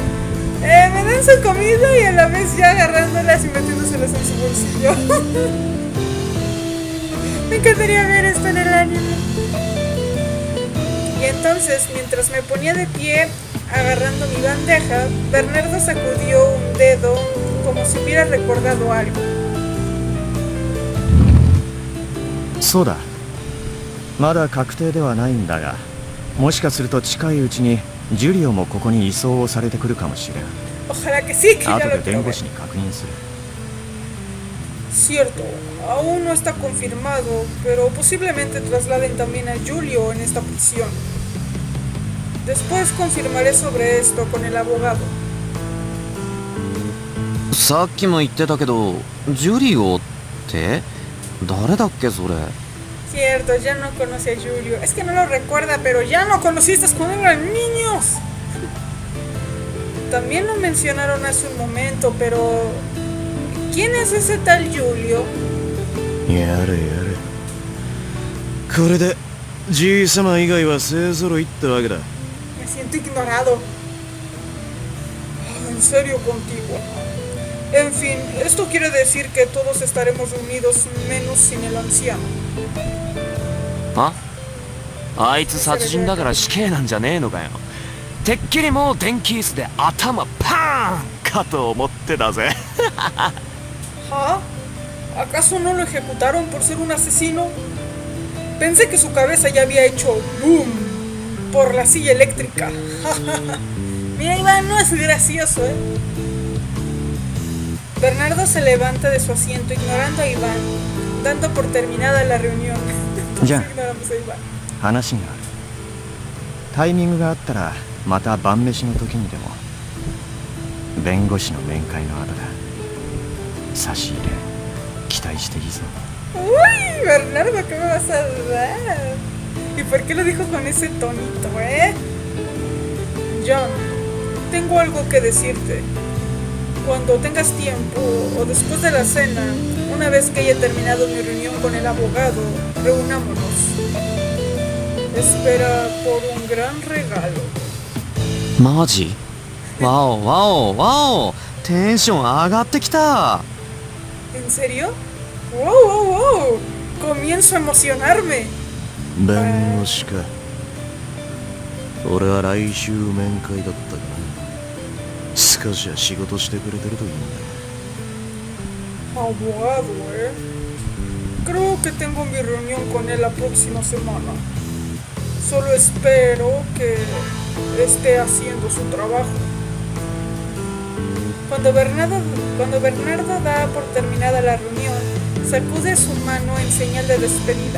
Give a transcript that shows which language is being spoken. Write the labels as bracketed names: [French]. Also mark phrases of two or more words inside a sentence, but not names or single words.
[Spanish] Me dan su comida y a la vez ya agarrándolas y metiéndoselas en su bolsillo. Me encantaría ver esto en el anime. Y entonces, mientras me ponía de pie, agarrando mi bandeja, Bernardo sacudió un dedo como si hubiera recordado algo. [Japanese] そうだ、まだ確定ではないんだが、もしかすると近いうちにジュリオもここに移送をされてくるかもしれん。 [Spanish] Ojalá que sí, que ya [Japanese] 後 [Spanish] lo [Japanese] で弁 [Spanish] quiero [Japanese] 護 [Spanish] ver. [Japanese] 士に確認する。 [Spanish] Cierto, aún no está confirmado, pero posiblemente trasladen también a Julio en esta prisión. Después confirmaré sobre esto con el abogado. [Japanese] さっきも言ってたけどジュリオって誰だっけそれ。 [Spanish] Cierto, ya no conoce a Julio. Es que no lo recuerda, pero ya no conociste cuando eran niños. También lo mencionaron hace un momento, pero ¿quién es ese tal Julio? [Japanese] やれやれ。これでじいさま以外は勢ぞろいってわけだ。 [Spanish] Me siento ignorado. En serio contigo. En fin, esto quiere decir que todos estaremos unidos menos sin el anciano. [Japanese] ああいつ殺人だから死刑なんじゃねえのかよ。てっきりもう電気椅子で頭パーンかと思ってたぜ。 [Spanish] ¿Ah? ¿Acaso no lo ejecutaron por ser un asesino? Pensé que su cabeza ya había hecho boom por la silla eléctrica. Mira, Iván, no es gracioso, ¿eh? Bernardo se levanta de su asiento ignorando a Iván, dando por terminada la reunión. Entonces Ya. ignoramos a Iván. [Japanese] 話がある。タイミングがあったらまた晩飯の時にでも。弁護士の面会の後だ。差し入れ期待していいぞ。 [Spanish] Uy, Bernardo, ¿qué me vas a dar? ¿Y por qué lo dijo con ese tonito, eh? John, tengo algo que decirte. Cuando tengas tiempo o después de la cena, una vez que haya terminado mi reunión con el abogado, reunámonos. Espera por un gran regalo. [Japanese] マジ？わおわおわお、テンション上がってきた。 [Spanish] ¿En serio? ¡Wow, wow, wow! Comienzo a emocionarme. [Japanese] 弁護士か。俺は来週面会だったかな。少しは仕事してくれてるといいんだ。 [Spanish] Abogado, eh. Creo que tengo mi reunión con él la próxima semana. Solo espero que esté haciendo su trabajo. Cuando Bernardo da por terminada la reunión, sacude su mano en señal de despedida.